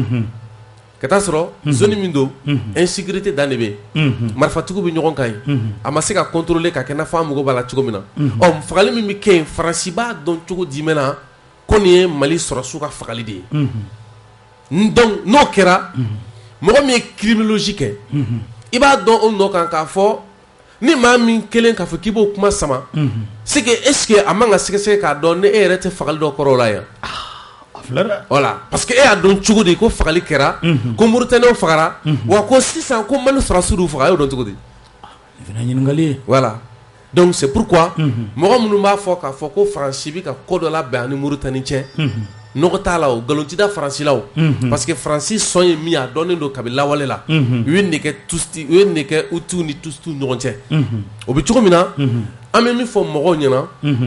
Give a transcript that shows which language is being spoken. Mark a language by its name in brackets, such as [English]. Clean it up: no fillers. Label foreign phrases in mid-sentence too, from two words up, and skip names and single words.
[Bambara] ka taa sɔrɔ zone min don insécurité dan de bɛ yen marifatigiw bɛ ɲɔgɔn kan yen a ma se ka contrôler ka kɛ n'a fɔ an mago b'a la cogo min na fagali min bɛ kɛ yen Faransi b'a dɔn cogo jumɛn na ko nin ye Mali sɔrɔsiw ka fagali de ye donc n'o kɛra mɔgɔ min ye criminologie kɛ i b'a dɔn o nɔ kan k'a fɔ ni maa min kelen k'a fɔ k'i b'o kuma sama [French] c'est que est-ce que [Bambara] a man ka sɛgɛsɛgɛ k'a dɔn ni e yɛrɛ tɛ fagali dɔ kɔrɔ o la yan [French] voilà parce que [Bambara] e y'a dɔn cogo di ko fagali kɛra ko Mauritaniens fagara wa ko sisan ko Mali sɔrɔsiw faga a y'o dɔn cogo di [French] voilà donc c'est pourquoi [Bambara] mɔgɔ minnu b'a fɔ k'a fɔ ko Faransi bɛ ka ko dɔ labɛn ani Mauritanie cɛ nɔgɔ t'a la o nkalon tɛ da Faransi la o [French] parce que [Bambara] Faransi sɔn ye min a dɔnnen don kabini lawale la u ye nin kɛ Hutu ni Tutsiw ɲɔgɔn cɛ o bɛ cogo min na an bɛ min fɔ mɔgɔw ɲɛna